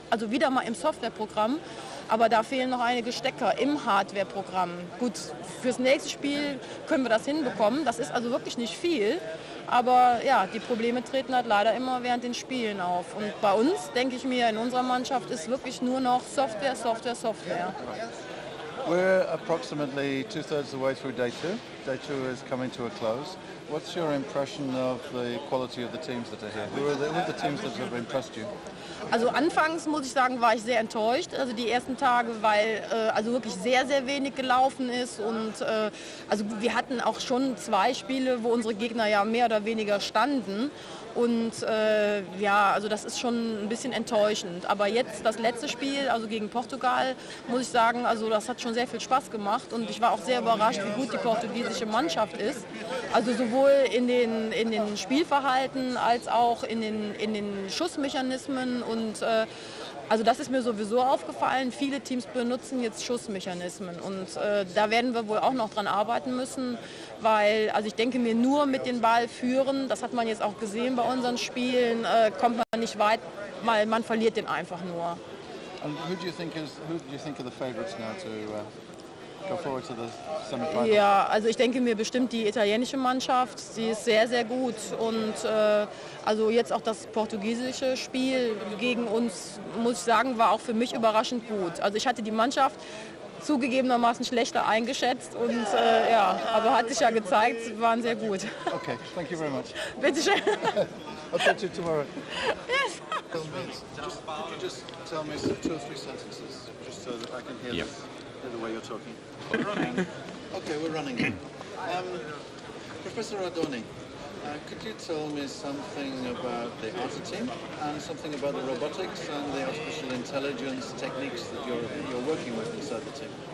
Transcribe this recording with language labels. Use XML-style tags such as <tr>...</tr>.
<de>Also wieder mal im Softwareprogramm. Aber da fehlen noch einige Stecker im Hardwareprogramm. Gut, fürs nächste Spiel können wir das hinbekommen. Das ist also wirklich nicht viel. Aber ja, die Probleme treten halt leider immer während den Spielen auf. Und bei uns, denke ich mir, in unserer Mannschaft ist wirklich nur noch Software, Software, Software.</de> <en>We're approximately 2/3 the way through day two. Day two is coming to a close. What's your impression of the quality of the teams that are here? Who are the teams that have impressed you?</en> <de>Also anfangs, muss ich sagen, war ich sehr enttäuscht. Also die ersten Tage, weil also wirklich sehr, sehr wenig gelaufen ist. Und also wir hatten auch schon 2 Spiele, wo unsere Gegner ja mehr oder weniger standen. Und ja, also das ist schon ein bisschen enttäuschend. Aber jetzt das letzte Spiel, also gegen Portugal, muss ich sagen, also das hat schon sehr viel Spaß gemacht. Und ich war auch sehr überrascht, wie gut die portugiesische Mannschaft ist. Also sowohl in den Spielverhalten als auch in den Schussmechanismen. Und also das ist mir sowieso aufgefallen. Viele Teams benutzen jetzt Schussmechanismen. Und da werden wir wohl auch noch dran arbeiten müssen. Weil, also ich denke mir, nur mit dem Ball führen, das hat man jetzt auch gesehen bei unseren Spielen, kommt man nicht weit, weil man verliert den einfach nur.</de> <en>And who do you think are the favourites now to go forward to the semi-finals?</en> <de>Ja, also ich denke mir bestimmt die italienische Mannschaft, sie ist sehr, sehr gut. Und also jetzt auch das portugiesische Spiel gegen uns, muss ich sagen, war auch für mich überraschend gut. Also ich hatte die Mannschaft zugegebenermaßen schlechter eingeschätzt und ja, aber hat sich ja gezeigt, sie waren sehr gut.</de> <en>Okay, thank you very much.</en> <de>Bitte schön.</de> <en>I'll talk to you tomorrow. Yes. Could you just tell me 2 or 3 sentences, just so that I can hear the way you're talking? Okay, we're running. Professor Ardoni, could you tell me something about the Arta team and something about the robotics and the artificial intelligence techniques that you're working with inside the team?</en>